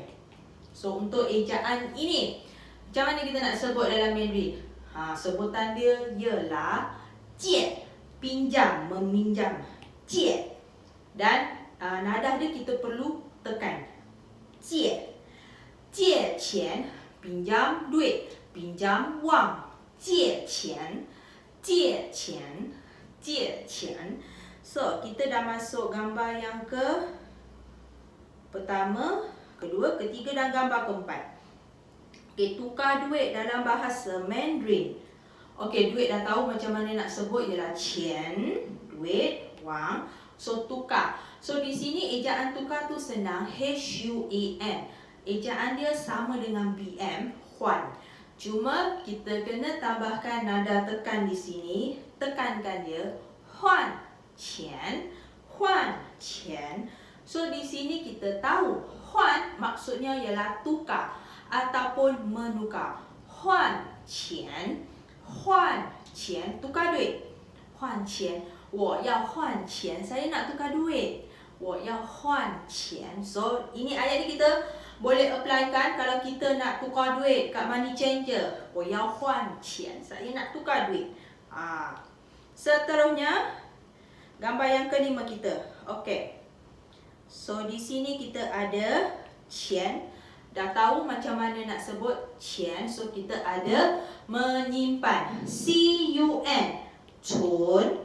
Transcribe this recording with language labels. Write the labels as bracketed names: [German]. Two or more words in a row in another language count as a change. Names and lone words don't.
[Malay] So untuk ejaan ini, macam mana kita nak sebut dalam Mandarin? Sebutan dia ialah Jie, pinjam, meminjam, Jie. Dan nada dia kita perlu tekan, Jie. [Chinese] 借钱, [Malay] pinjam duit, pinjam wang, [Chinese] 借钱，借钱，借钱. [Malay] So kita dah masuk gambar yang pertama, kedua, ketiga dan gambar keempat. Okey, tukar duit dalam bahasa Mandarin. Okey, duit dah tahu macam mana nak sebut, ialah qian, duit, wang. So tukar. So di sini ejaan tukar tu senang, H-U-A-N. Ejaan dia sama dengan BM, huan. Cuma kita kena tambahkan nada tekan di sini, tekankan dia, [Chinese] 换钱，换钱. [Malay] So di sini kita tahu huan maksudnya ialah tukar ataupun menukar. [Chinese] 换钱, [Malay] tukar duit. [Chinese] 换钱, 我要换钱, [Malay] saya nak tukar duit. [Chinese] 我要换钱. [Malay] So ini ayat ni kita boleh apply kan kalau kita nak tukar duit kat [English] money changer. [Chinese] 我要换钱, [Malay] saya nak tukar duit. Seterusnya gambar yang kelima kita. Okey. So di sini kita ada qian. Dah tahu macam mana nak sebut qian. So kita ada menyimpan, C-U-N, cun.